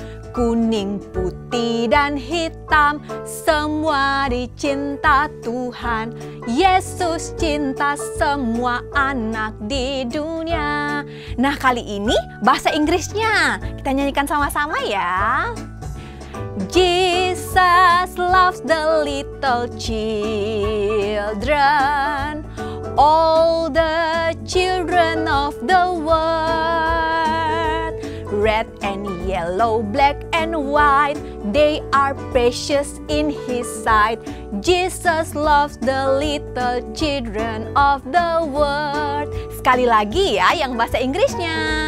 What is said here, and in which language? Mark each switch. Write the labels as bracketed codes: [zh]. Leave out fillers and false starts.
[id] Kuning, putih, dan hitam, semua dicinta Tuhan. Yesus cinta semua anak di dunia. Nah, kali ini bahasa Inggrisnya kita nyanyikan sama-sama ya. [en] Jesus loves the little children, all the children of the world. Red and yellow, black and white, they are precious in His sight. Jesus loves the little children of the world. [id] Sekali lagi ya yang bahasa Inggrisnya.